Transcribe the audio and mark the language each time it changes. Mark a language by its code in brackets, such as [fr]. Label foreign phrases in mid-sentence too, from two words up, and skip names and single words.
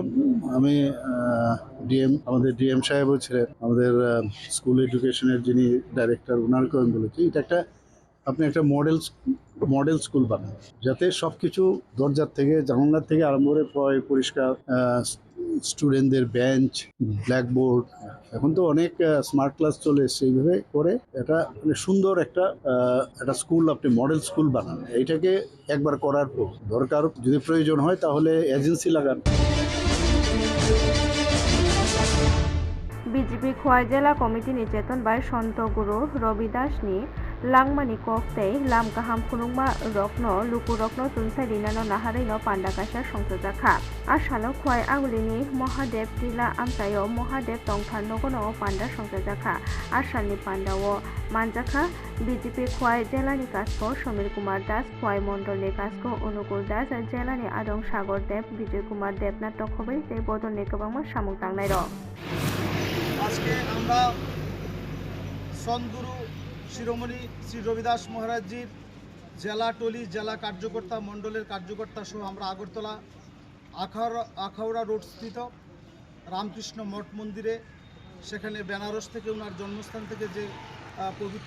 [bn] আমি আমাদের ডিএম সাহেবও ছিলেন আমাদের [en] school education [bn] যিনি ডাইরেক্টর ওনারকে আমি বলেছি এটা আপনি একটা [en] model school [bn] বানান যাতে সব কিছু দরজার থেকে জানালার থেকে আরম্ভ করে পরিষ্কার [en] students bench blackboard [bn] এখন তো অনেক [en] smart class [bn] চলে এসছে এইভাবে করে এটা মানে সুন্দর একটা স্কুল আপনি [en] model school [bn] বানান এইটাকে একবার করার পর দরকার যদি প্রয়োজন হয় তাহলে এজেন্সি লাগান [trp] বিজেপি খোয়াই [bn] জেলা কমিটি [trp] নিচেতন বাই সন্ত গুরু রবি দাসনি langmani kok tei lam kaham khunungma rokno luku rokno tunsai rinano naharino pandakasha songsojakha asalo khwai agulini mohadev tila amtayo mohadev tongthar nogono panda songsojakha asalni pandao manjakha BJP khwai jelani kasko সমীর কুমার দাস খোয়াই মন্ডলনি কাজকো অনুকূল দাস জেলানি আদং সাগর দেব বিজয় কুমার দেবনাথ তখবই tei bodolni kwbangma samung tangnai rok [bn] আজকে আমরা সন্তগুরু শিরোমণি শ্রী রবিদাস মহারাজজির জেলা টলি জেলা কার্যকর্তা মণ্ডলের কার্যকর্তা সহ আমরা আগরতলা আখাউড়া রোড স্থিত রামকৃষ্ণ মঠ মন্দিরে সেখানে বেনারস থেকে ওনার জন্মস্থান থেকে যে পবিত্র